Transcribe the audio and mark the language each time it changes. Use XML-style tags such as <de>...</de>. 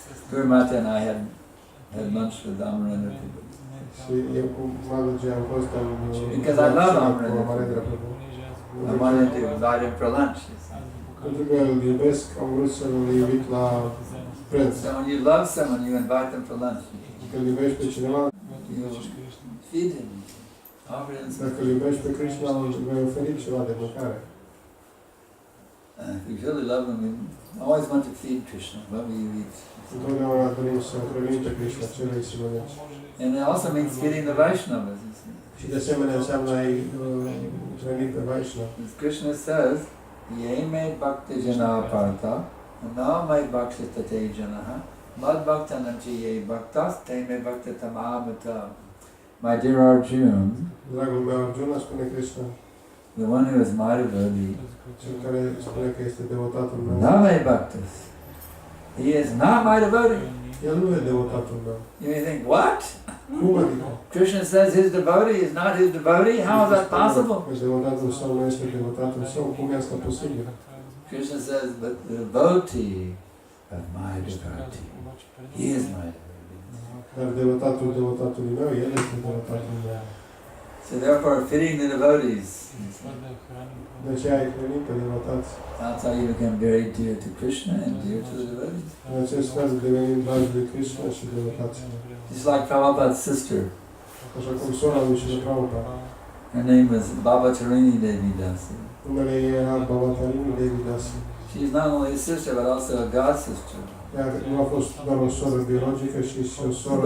<en>Guru Mata and I had lunch with Amarendra Prabhu.</en> <ro>Și eu cu Madaji am fost în</ro> <en>Because I love</en> <ro>cu</ro> <en>Amarendra.</en> <ro>Amarendra Prabhu.</ro> <en>I wanted to invite him for lunch.</en> <ro>Pentru că îl iubesc, am vrut să-l invit la prânz.</ro> <en>So when you love someone, you invite them for lunch.</en> <ro>Când iubești pe cineva,</ro> <en>You feed him, offer him</en> <ro>dacă</ro> <en>some</en> <ro>îl iubești pe Krishna, îl vei oferi ceva de mâncare.</ro> <en>If you really love him, you always want to feed Krishna, whatever you eat.</en> <ro>Întotdeauna dorim să hrănim pe Krishna, ce vrei să mănânci.</ro> <en>And it also means feeding the Vaishnavas. You see.</en> <ro>Și de asemenea înseamnă ai hrăni pe Vaishnava.</ro> <sa>As Krishna says, Ye me bhakti jana partha, na me bhakti tate janaha, mad bhaktanam chi ye bhaktas, te me bhakti tamamata.</sa> <en>My dear Arjuna,</en> <ro>Dragul meu Arjuna, spune Krishna,</ro> <en>the one who is my devotee,</en> <ro>cel care spune că este devotatul meu.</ro> <sa>na me bhaktas.</sa> <en>He is not my devotee.</en> <ro>El nu e devotatul meu.</ro> <en>You may think, what?</en> <ro>Cum adică?</ro> <en>Krishna says his devotee is not his devotee? How is that possible?</en> <ro>Că devotatul său nu este devotatul său, cum e asta posibil?</ro> <en>Krishna says, but the devotee of my devotee, he is my devotee.</en> <ro>Dar devotatului meu, el este devotatul meu.</ro> <en>So therefore, feeding the devotees,</en> <ro>De aceea ai hrănit pe devotați.</ro> <en>that's how you become very dear to Krishna and dear to the devotees.</en> <ro>În acest fel devenim dragi de Krishna și devotați.</ro> <en>Just like Prabhupada's sister,</en> <ro>Așa cum sora lui Śrīla Prabhupada.</ro> <en>her name was Baba Tarini Devi Dasi.</en> <ro>Numele ei era Bhavatarini Devi Dasi.</ro> <en>She's not only a sister but also a god sister.</en> <ro>Ea nu a fost doar o soră biologică, ci și o soră...</ro>